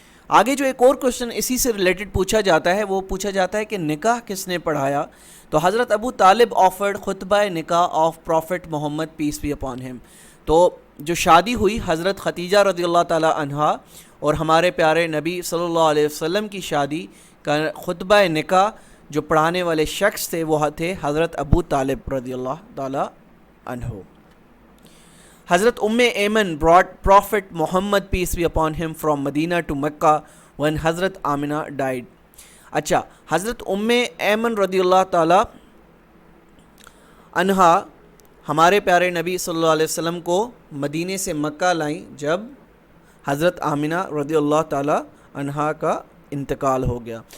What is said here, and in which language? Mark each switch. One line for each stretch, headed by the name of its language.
Urdu: آگے جو ایک اور کوشچن اسی سے ریلیٹڈ پوچھا جاتا ہے وہ پوچھا جاتا ہے کہ نکاح کس نے پڑھایا؟ تو حضرت ابو طالب
English: Offered khutba nikah of prophet Muhammad peace be upon him.
Urdu: تو جو شادی ہوئی حضرت خدیجہ رضی اللہ تعالیٰ عنہا اور ہمارے پیارے نبی صلی اللہ علیہ وسلم کی شادی کا خطبہ نکاح جو پڑھانے والے شخص تھے وہ تھے حضرت ابو طالب رضی اللہ تعالیٰ عنہ.
English: Hazrat Ayman brought Prophet Muhammad peace be upon him from Medina to Mecca when Hazrat Aamina died.
Urdu: اچھا، حضرت ایمن رضی اللہ تعالی عنہا ہمارے پیارے نبی صلی اللہ علیہ وسلم کو مدینے سے مکہ لائیں جب حضرت آمنہ رضی اللہ تعالی عنہا کا انتقال ہو گیا.